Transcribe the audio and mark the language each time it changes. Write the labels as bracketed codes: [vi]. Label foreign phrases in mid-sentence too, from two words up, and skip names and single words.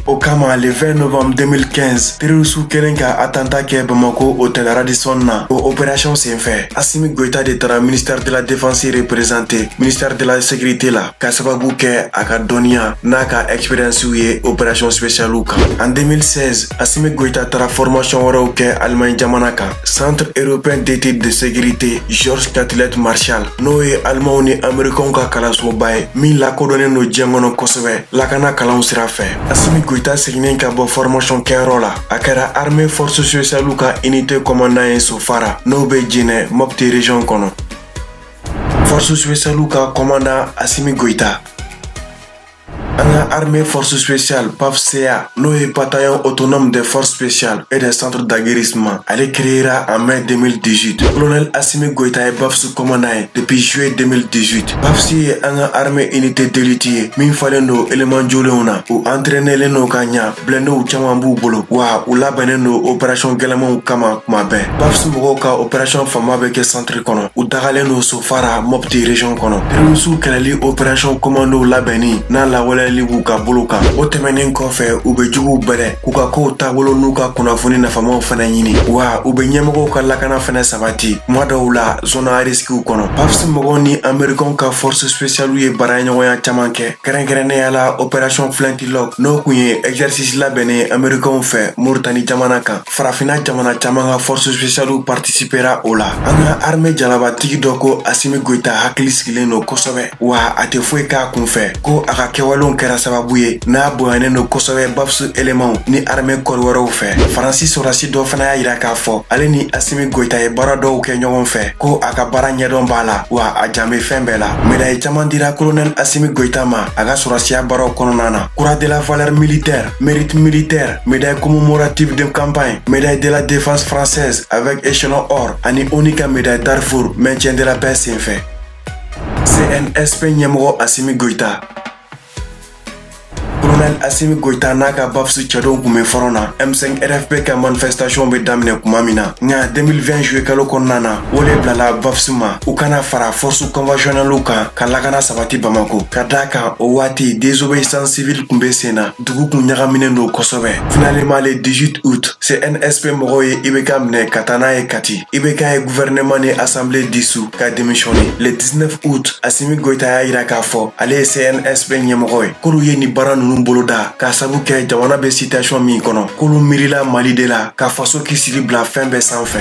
[bm] O kama [fr] le 20 novembre 2015 [bm] terroriste kɛlen ka attentat kɛ Bamako hôtel Radisson na o opération senfɛ. Assimi Goïta de taara [fr] ministère de la défense représenté ministère de la sécurité [bm] la ka sababu kɛ a ka dɔnniya n'a ka expérience ye [fr] opération spéciale [bm] kan. En 2016 Assimi Goïta taara formation wɛrɛw kɛ Allemagne jamana kan. Centre européen d'études de sécurité Georges Catlett Marshall n'o ye Allemagne ni Américains ka kalansoba ye min lakodɔnnen no diɲɛ kɔnɔ kosɛbɛ lakana kalanw sira fɛ. Assimi Goïta seginnen ka bɔ formation kɛyɔrɔ la a kɛra [fr] armée force spéciale [bm] ka [fr] unité commandant [bm] ye Sofara n'o bɛ Djinɛ Mopti région kɔnɔ. [fr] Force spéciale [bm] ka commandant Assimi Goïta. An ka [fr] armée force spéciale [bm] PAFCA n'o ye [fr] bataillon autonome des forces spéciales et des centres d'aguerrissement [bm] ale [fr] créera en mai 2018. [bm] Colonel Assimi Goïta ye BAFS commandant ye [fr] depuis juillet 2018. [bm] BAFS ye an ka armée [fr] unité d'élite [bm] ye min falen do élément jolenw na u entraînelen no ka ɲa blindéw caman b'u bolo wa u labɛnnen do opération gɛlɛmanw kama kuma bɛɛ. BAFS mɔgɔw ka opération fanba bɛ kɛ centre kɔnɔ u dagalen do Sofara Mopti région kɔnɔ. Terroriste kɛlɛli opération commandow labɛnni n'a lawaleyali b'u ka bolo kan. O tɛmɛnen kɔfɛ u bɛ juguw bɛlɛ k'u ka kow taabolo n'u ka kunnafoni nafamaw fana ɲini wa u bɛ ɲɛmɔgɔw ka lakana fana sabati kuma dɔw la [fr] zone à risque [bm] kɔnɔ. BAFS mɔgɔw ni Américains ka [fr] force spéciale [bm] ye baaraɲɔgɔnya caman kɛ kɛrɛnkɛrɛnnenya la opération Flintlock n'o kun ye exercice labɛnnen Américains fɛ Mauritanie jamana kan. Farafinna jamana caman ka [fr] force spéciale participera [bm] o la. An ka armée jalabatigi dɔ ko Assimi Goïta hakili sigilen do kosɛbɛ wa a tɛ foyi k'a kunfɛ ko a ka kɛwalew kɛra sababu ye n'a bonyanen do kosɛbɛ BAFS éléments ni armée kɔri wɛrɛw fɛ. Faransi sɔrɔdasi dɔ fana y'a yira k'a fɔ ale ni Assimi Goïta ye baara dɔw kɛ ɲɔgɔn fɛ ko a ka baara ɲɛdɔn b'a la wa a jan bɛ fɛn bɛɛ la. Médaille caman dira colonel Assimi Goïta ma a ka sɔrɔdasiya baaraw kɔnɔna na. [fr] Croix de la valeur militaire, mérite militaire, médaille commémorative de campagne, médaille de la défense française avec échelon or ani ONU ka médaille Darfour maintien de la paix senfɛ. [bm] CNSP ɲɛmɔgɔ Assimi Goïta. Colonel Assimi Goïta n'a ka BAFS cɛdɔw kun bɛ fɔlɔ na M5 RFP ka manifestation bɛ daminɛ kuma min na nka 2020 juillet kalo kɔnɔna na wele bilala BAFS ma u kana fara [fr] force conventionnelle [bm] kan ka lakana sabati Bamako ka d'a kan o waati [fr] désobéissance civile [bm] kun bɛ sen na dugu kun ɲagaminen do kosɛbɛ. [fr] Finalement le 18 août [bm] CNSP mɔgɔw ye IBK minɛ ka taa n'a ye Kati. IBK ye gouvernement ni [fr] assemblée dissous [bm] ka démissionner. [fr] Le 19 août [bm] Assimi Goïta y'a yira k'a fɔ ale ye CNSP ɲɛmɔgɔ ye k'olu ye nin baara ninnu boloda ka sabu kɛ jamana bɛ situation min kɔnɔ k'olu miirila Mali de la ka faso kisili bila fɛn bɛɛ sanfɛ.